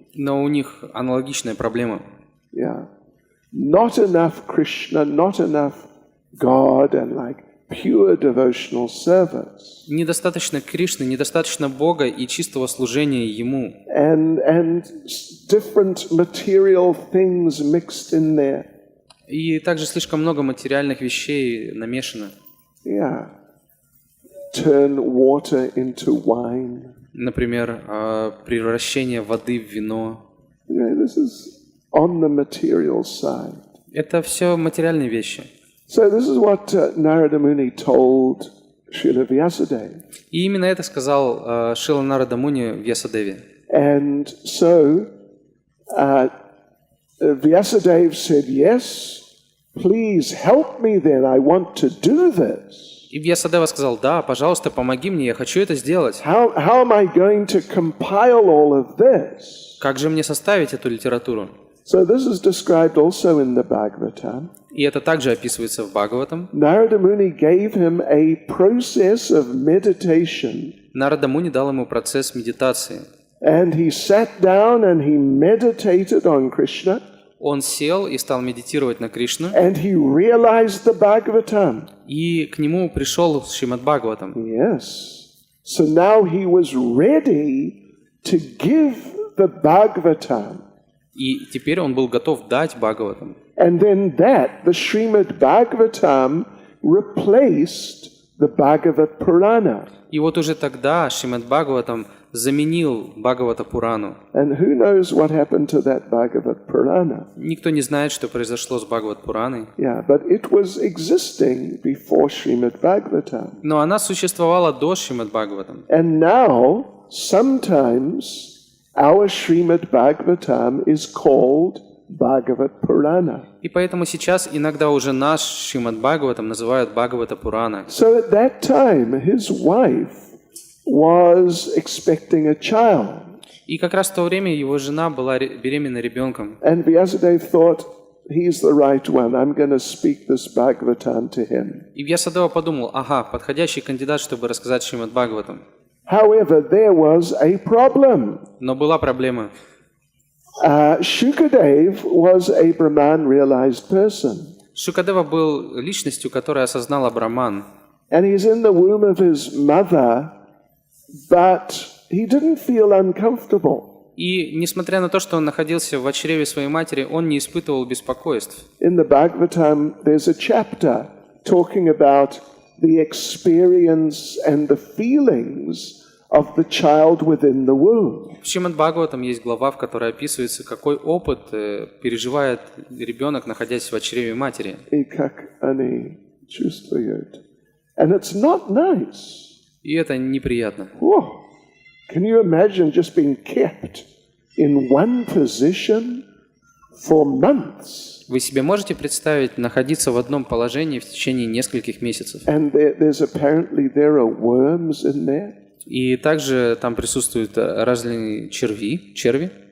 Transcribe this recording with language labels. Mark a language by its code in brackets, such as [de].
[ru] Но у них аналогичная проблема. [en] Yeah. Not enough Krishna, not enough God, and like pure devotional service. [ru] Недостаточно Кришны, недостаточно Бога и чистого служения Ему. [en] And different material things mixed in there. [ru] И также слишком много материальных вещей намешано. [en] Yeah. Turn water into wine. [ru] Например, превращение воды в вино. [en] This is on the material side. [ru] Это все материальные вещи. [en] So this is what Narada Muni told Srila Vyasadeva. [ru] И именно это сказал Шрила Нарада Муни Вьясадеве. [en] And so Vyasadeva said, yes, please help me then, I want to do this. [ru] И Вьясадева сказал, да, пожалуйста, помоги мне, я хочу это сделать. [en] How am I going to compile all of this? [ru] Как же мне составить эту литературу? [en] So this is described also in the Bhagavatam. [ru] И это также описывается в Бхагаватам. [en] Narada Muni gave him a process of meditation. [ru] Нарада Муни дал ему процесс медитации. [en] And he sat down and he meditated on Krishna. [ru] Он сел и стал медитировать на Кришну, [en] And he realized the Bhagavatam. [ru] и к нему пришел Шримад Бхагаватам. [en] Yes. So now he was ready to give the Bhagavatam. [ru] И теперь он был готов дать Бхагаватам. [en] And then the Shrimad Bhagavatam replaced the Bhagavat Purana. [ru] И вот уже тогда Шримад Бхагаватам заменил Бхагавата Пурану. [en] And who knows what happened to that Bhagavat Purana? [ru] Никто не знает, что произошло с Бхагават Пураной. [en] Yeah, but it was existing before Shrimad Bhagavatam. [ru] Но она существовала до Шримад Бхагаватам. [en] And now, sometimes, our Shrimad Bhagavatam is called Bhagavat Purana. [ru] И поэтому сейчас иногда уже наш Шримад Бхагаватам называют Бхагавата Пурана. [en] So at that time, his wife was expecting a child. [ru] И как раз в то время его жена была беременна ребенком. [en] And Vyasadeva thought, he's the right one. I'm going to speak this Bhagavatam to him. [ru] И Вьясадева подумал, ага, подходящий кандидат, чтобы рассказать Шримад Бхагаватам. [en] However, there was a problem. [ru] Но была проблема. [en] Shukadeva was a Brahman-realized person. [ru] Шукадева был личностью, которая осознала Браман. [en] And he's in the womb of his mother, but he didn't feel uncomfortable. [ru] И несмотря на то, что он находился в чреве своей матери, он не испытывал беспокойств. [en] In the Bhagavatam, there's a chapter talking about the experience and the feelings of the child within the womb. [ru] В Шримад Бхагаватам есть глава, в которой описывается, какой опыт переживает ребенок, находясь в чреве матери. И как они чувствуют. [en] And it's not nice. [ru] И это неприятно. [en] Oh, can you imagine just being kept in one position for months? [ru] Вы себе можете представить находиться в одном положении в течение нескольких месяцев? [en] And there are worms in there. [ru] И также там присутствуют разные черви.